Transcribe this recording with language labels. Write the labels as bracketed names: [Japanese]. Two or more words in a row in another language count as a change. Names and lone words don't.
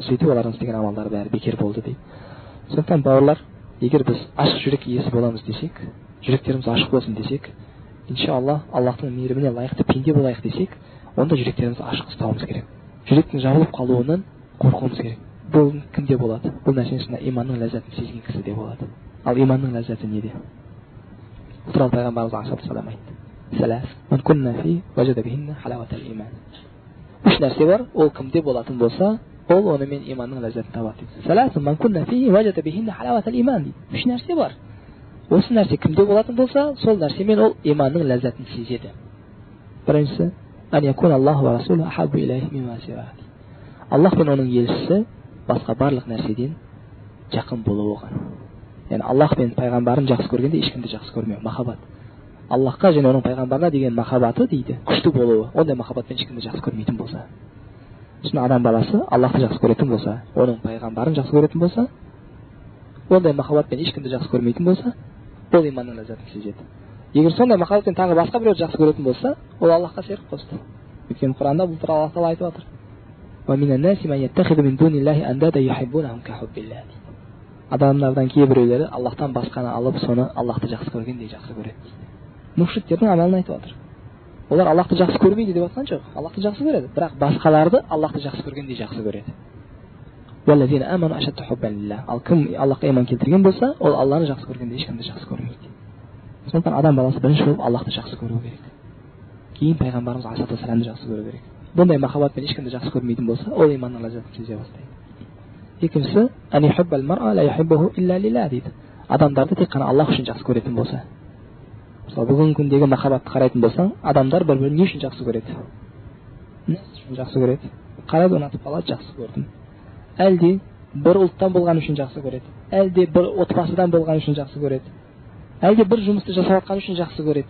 [Kazakh] Сөйтіп олардың істеген амалдары бәрі бекер болды дейді. Сондықтан бауырлар, егер біз ашық жүрек иесі боламыз десек, жүректеріміз ашық болсын десек, иншалла Аллахтың мейіріміне лайықты пенде болайық десек, онда жүректерімізді ашық ұстауымыз керек. Жүректің жабылып қалуынан қорқуымыз керек. Бұл кімде болады? Бұл нәрсенің ішінде иманның ләззатын сезген кісіде болады. Ал иманның ләззаты неде? Туралы пайғамбарымыз алейхиссалам айтты: [Arabic] "ثلاث من كن فيه وجد بهن حلاوة الإيمان." [Kazakh] Үш нәрсе бар, ол кімде болатын болса, ол онымен иманның ләззатын табады дейді. [Arabic] "ثلاث من كن فيه وجد بهن حلاوة الإيمان" [Kazakh] дейді. Үш нәрсе бар. Осы нәрсе кімде болатын болса, сол нәрсемен ол иманның ләззатын сезеді. Біріншісі, [Arabic] أن يكون الله ورسوله أحب إليه مما سواه. [Kazakh] Аллах пен оның елшісі басқа барлық нәрседен жақын болу оған. Яғни Аллах пен пайғамбарын жақсы көргенде ешкімді жақсы көрмеу, махаббат. Аллахқа және оның пайғамбарына деген махаббаты дейді, күшті болуы. Ондай махаббатпен ешкімді жақсы көрмейтін болса, шын адам баласы Аллахты жақсы көретін болса, оның пайғамбарын жақсы көретін болса, ондай махаббатпен ешкімді жақсы көрмейтін болса, ол иманның ләззатын сезеді. Егер сондай махаббатпен тағы басқа біреуді жақсы көретін болса, ол Аллахқа ширк қосты. Өйткені Құранда бұл туралы Аллах тағала айтып отыр: [Arabic] "ومن الناس من يتخذ من دون الله أندادا يحبونهم كحب الله." [Kazakh] Адамдардан кейбіреулері Аллахтан басқаны алып, соны Аллахты жақсы көргендей жақсы көреді дейді. Мушриктердің амалын айтып отыр. Олар Аллахты жақсы көрмейді деп жатқан жоқ. Аллахты жақсы көреді, бірақ басқаларды Аллахты жақсы көргендей жақсы көреді. [Arabic] والذين آمنوا أشد حبا لله. [Kazakh] Ал кім Аллахқа иман келтірген болса, ол Алланы жақсы көргенде ешкімді жақсы көрмейді. Сондықтан адам баласы бірінші болып Аллахты жақсы көру керек. Кейін пайғамбарымыз алейхиссаламды жақсы көру керек. Бұндай махаббатпен ешкімді жақсы көрмейтін болса, ол иманның ләззатын сезе бастайды. Екіншісі, [Arabic] أن يحب المرء لا يحبه إلا لله дейді. [Kazakh] Адамдарды тек қана Аллах үшін жақсы көретін болса. Мысалы, бүгінгі күндегі махаббатты қарайтын болсаң, адамдар бір-бірін не үшін жақсы көреді? Не үшін жақсы көреді? Қарады, ұнатып қалады, жақсы көрдім. Әлде бір ұлттан болған үшін жақсы көреді, әлде бір отбасыдан болған үшін жақсы көреді, әлде бір жұмысты жасап жатқан үшін жақсы көреді.